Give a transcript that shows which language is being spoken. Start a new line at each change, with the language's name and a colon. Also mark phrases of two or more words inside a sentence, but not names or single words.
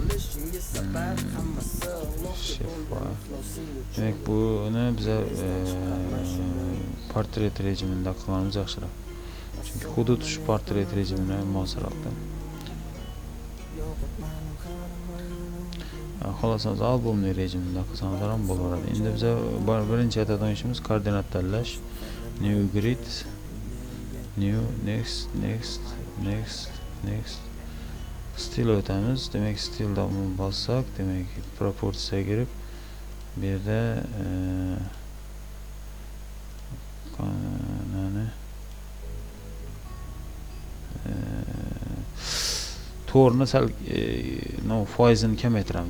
Uzbek: Demak, buni biza portret rejimida qilganimiz yaxshiroq. Chunki hudud shu portret rejimine mosroqda. Xolasangiz albomli rejimida qilsangiz ham bo'laveradi. Endi biza birinchi aytadigan ishimiz koordinat tanlash.
English: New grid, new, next.
Uzbek: Stil o'tamiz. Demak, stilda bossak, demak, proporsiyaga kirib, bu yerda to'rni sal foizini kamaytiramiz.